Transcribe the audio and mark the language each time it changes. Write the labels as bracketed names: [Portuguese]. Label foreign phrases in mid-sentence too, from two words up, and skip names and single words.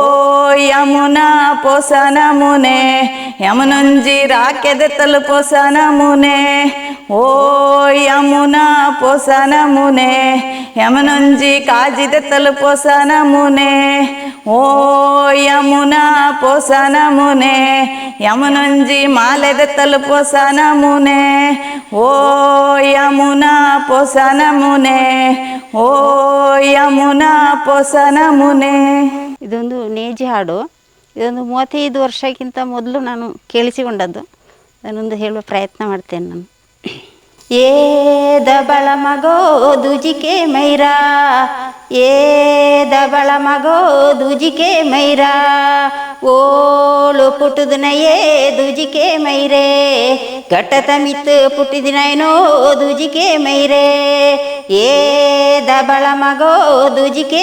[Tulu] ಓ ಯಮುನಾ ಪೋಸನ ಮುನೆ ಯಮುನಂಜಿ ರಾಕೆದೆತ್ತಲು ಪೋಸನ ಮುನೆ ಓ ಯಮುನಾ ಪೋಸನ ಮುನೆ ಯಮುನಂಜಿ ಕಾಜಿದೆತ್ತಲು ಪೋಸನ ಮುನೆ ಓ ಯಮುನಾ ಪೋಸನ ಮುನೆ ಯಮುನಂಜಿ ಮಾಲೆದೆತ್ತಲು ಪೋಸನ ಮುನೆ ಓ ಯಮುನಾ ಪೋಸನ ಮುನೆ ಓ ಯಮುನಾ ಪೋಸನ ಮುನೆ. [Kannada] ಇದೊಂದು ನೇಜಿ ಹಾಡು. ಇದೊಂದು 35 ವರ್ಷಕ್ಕಿಂತ ಮೊದಲು ನಾನು ಕೇಳಿಸಿಕೊಂಡದ್ದು. ಅದನ್ನೊಂದು ಹೇಳುವ ಪ್ರಯತ್ನ ಮಾಡ್ತೇನೆ ನಾನು. [Tulu] ಏ ದಬಳ ಮಗೋ ದುಜಿಕೆ ಮೈರಾ, ಏ ದಬಳ ಮಗೋ ದುಜಿಕೆ ಮೈರಾ, ಓಳು ಪುಟ್ಟುದಿನಯೇ ದುಜಿಕೆ ಮೈರೇ, ಘಟ್ಟತ ಮಿತ್ತು ಪುಟ್ಟಿದಿನೋ ದುಜಿಕೆ ಮೈರೇ, ಏ ದಬಳ ಮಗೋ ದುಜಿಕೆ